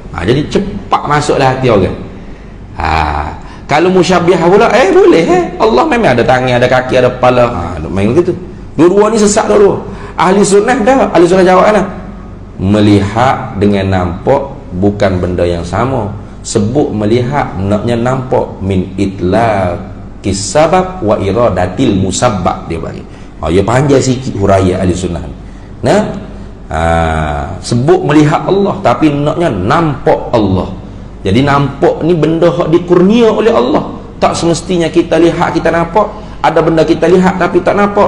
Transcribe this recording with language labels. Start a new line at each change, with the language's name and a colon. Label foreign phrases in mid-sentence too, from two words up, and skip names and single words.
Malay: Jadi cepat masuklah hati orang. Kalau musyabbihah pula, boleh Allah memang ada tangan, ada kaki, ada kepala. Main begitu. Dua-dua ni sesat dua-dua. Ahli sunnah dah, ahli sunnah jawab melihat dengan nampak bukan benda yang sama. sebut melihat naknya nampak
Arabic: من إطلاق السبب وإرادة المسبب
Malay: dia bagi. Ya panjang sikit huraian ahli sunnah. Nah, sebut melihat Allah tapi naknya nampak Allah. Jadi nampak ni benda hak dikurnia oleh Allah. Tak semestinya kita lihat kita nampak. Ada benda kita lihat tapi tak nampak.